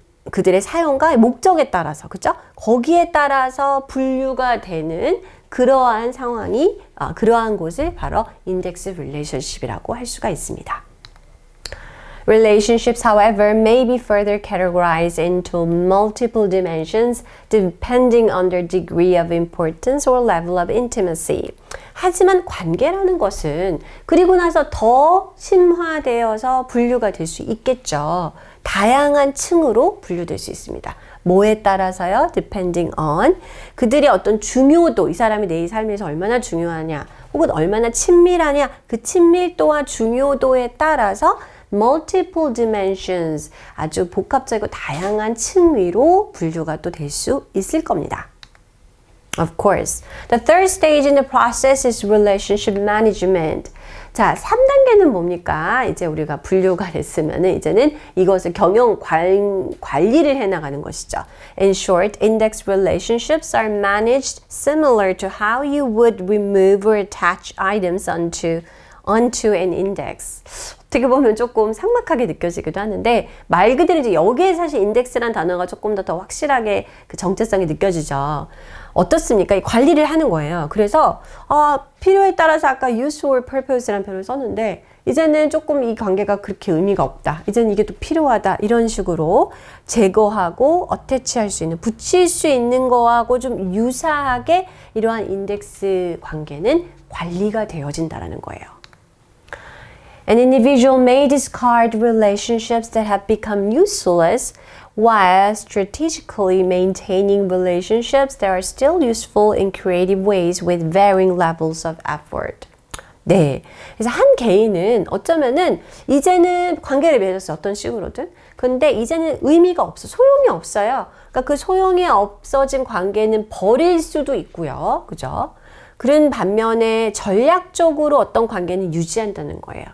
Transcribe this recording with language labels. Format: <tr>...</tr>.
<ko>그들의 사용과 목적에 따라서, 그죠? 거기에 따라서 분류가 되는 그러한 상황이, 그러한 곳을 바로 인덱스 릴레이션십이라고 할 수가 있습니다.</ko> <en>Relationships, however, may be further categorized into multiple dimensions depending on their degree of importance or level of intimacy.</en> <ko>하지만 관계라는 것은 그리고 나서 더 심화되어서 분류가 될 수 있겠죠. 다양한 층으로 분류될 수 있습니다. 뭐에 따라서요?</ko> <en>Depending on</en> <ko>그들의 어떤 중요도, 이 사람이 내 삶에서 얼마나 중요하냐, 혹은 얼마나 친밀하냐, 그 친밀도와 중요도에 따라서</ko> <en>multiple dimensions,</en> <ko>아주 복합적이고 다양한 층위로 분류가 또 될 수 있을 겁니다.</ko> <en>Of course. The third stage in the process is relationship management.</en> <ko>자, 3단계는 뭡니까? 이제 우리가 분류가 됐으면은 이제는 이것을 관리를 해나가는 것이죠.</ko> <en>In short, index relationships are managed similar to how you would remove or attach items onto an index.</en> <ko>어떻게 보면 조금 삭막하게 느껴지기도 하는데 말 그대로 이제 여기에 사실 인덱스란 단어가 조금 더 확실하게 그 정체성이 느껴지죠. 어떻습니까? 이 관리를 하는 거예요. 그래서 필요에 따라서 아까</ko> <en>use or purpose</en> <ko>라는 표현을 썼는데 이제는 조금 이 관계가 그렇게 의미가 없다. 이제는 이게 또 필요하다. 이런 식으로 제거하고 어태치할 수 있는, 붙일 수 있는 거하고 좀 유사하게 이러한 인덱스 관계는 관리가 되어진다라는 거예요.</ko> <en>An individual may discard relationships that have become useless while strategically maintaining relationships that are still useful in creative ways with varying levels of effort.</en> <ko>네. 그래서 한 개인은 어쩌면은 이제는 관계를 맺었어요. 어떤 식으로든. 근데 이제는 의미가 없어. 소용이 없어요. 그러니까 그 소용이 없어진 관계는 버릴 수도 있고요. 그죠? 그런 반면에 전략적으로 어떤 관계는 유지한다는 거예요.</ko>